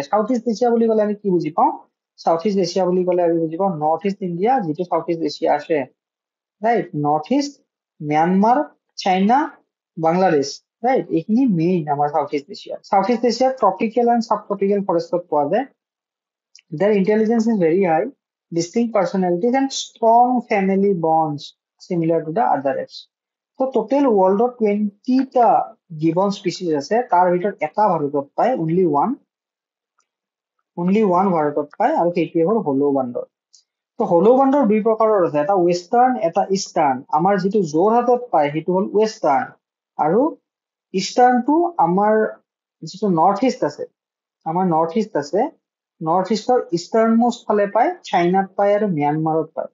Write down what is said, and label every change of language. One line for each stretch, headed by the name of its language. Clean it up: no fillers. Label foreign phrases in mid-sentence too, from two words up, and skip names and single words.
Assamese: সাউথ ইষ্ট এছিয়া বুলি ক'লে আমি কি বুজি পাওঁ? সাউথ ইষ্ট এছিয়া বুলি ক'লে আমি বুজি পাওঁ নৰ্থ ইষ্ট ইণ্ডিয়া, যিটো সাউথ ইষ্ট এছিয়া আছে, ৰাইট? নৰ্থ ইষ্ট, ম্যানমাৰ, চাইনা, বাংলাদেশ, ৰাইট? এইখিনি মেইন আমাৰ সাউথ ইষ্ট এছিয়া। সাউথ ইষ্ট এছিয়াত
English: tropical and sub tropical
Assamese: ফৰেষ্টত পোৱা যায়।
English: Their intelligence is very high, distinct personalities and strong family bonds similar to the other apes. So total world of 20টা gibbon species
Assamese: আছে, তাৰ ভিতৰত এটা ভাৰতত পায়,
English: only one
Assamese: ভাৰতত পায়, আৰু সেইটোৱে হ'ল হলৌ বান্দৰ। তো হলৌ বান্দৰ দুই প্ৰকাৰৰ আছে, এটা ৱেষ্টাৰ্ণ, এটা ইষ্টাৰ্ণ। আমাৰ যিটো যোৰহাটত পায় সেইটো হ'ল ৱেষ্টাৰ্ণ, আৰু ইষ্টাৰ্ণটো আমাৰ যিটো নৰ্থ ইষ্ট আছে, আমাৰ নৰ্থ ইষ্ট আছে, নৰ্থ ইষ্টৰ ইষ্টাৰ্ণ মোষ্ট ফালে পায়, চাইনাত পায় আৰু ম্যানমাৰত পায়।